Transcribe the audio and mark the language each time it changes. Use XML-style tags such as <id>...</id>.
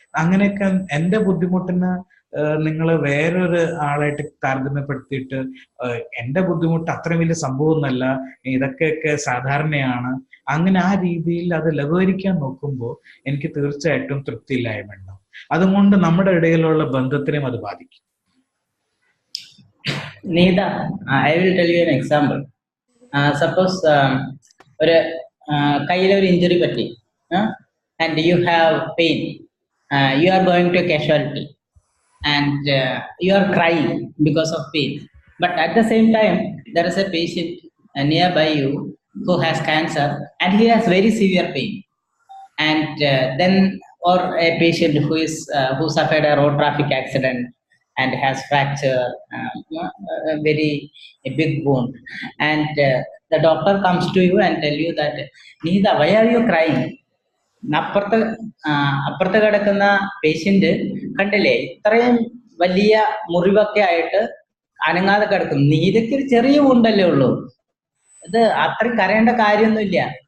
<ml>അങ്ങനെയൊക്കെ എന്റെ ബുദ്ധിമുട്ടിന് നിങ്ങൾ വേറൊരു ആളായിട്ട് താരതമ്യപ്പെടുത്തിയിട്ട് എന്റെ ബുദ്ധിമുട്ട് അത്ര വലിയ സംഭവമൊന്നുമല്ല, ഇതൊക്കെയൊക്കെ സാധാരണയാണ്, അങ്ങനെ ആ രീതിയിൽ അത് ലഘൂകരിക്കാൻ നോക്കുമ്പോൾ എനിക്ക് തീർച്ചയായിട്ടും തൃപ്തിയില്ലായ്മ ഉണ്ടാവും. അതുകൊണ്ട് നമ്മുടെ ഇടയിലുള്ള ബന്ധത്തിനെയും അത് ബാധിക്കും.</ml> <en>Nida, I will tell you an example. Suppose</en> <ml>ഒരു കയ്യിലെ ഒരു ഇഞ്ചുറി പറ്റി,</ml> <en>and you have pain, you are going to a casualty, and you are crying because of pain. But at the same time, there is a patient nearby you who has cancer and he has very severe pain. And then, or a patient who suffered a road traffic accident and has fracture, a big wound, and the doctor comes to you and tell you that, Nida, why are you crying?</en> <ml>അപ്പുറത്ത് കിടക്കുന്ന patient കണ്ടില്ലേ, ഇത്രയും വലിയ മുറിവൊക്കെ ആയിട്ട് അനങ്ങാതെ കിടക്കും, നീതയ്ക്ക് ഒരു ചെറിയ ഉണ്ടല്ലേ ഉള്ളൂ, ഇത് അത്രയും കരയേണ്ട കാര്യമൊന്നുമില്ല.</ml>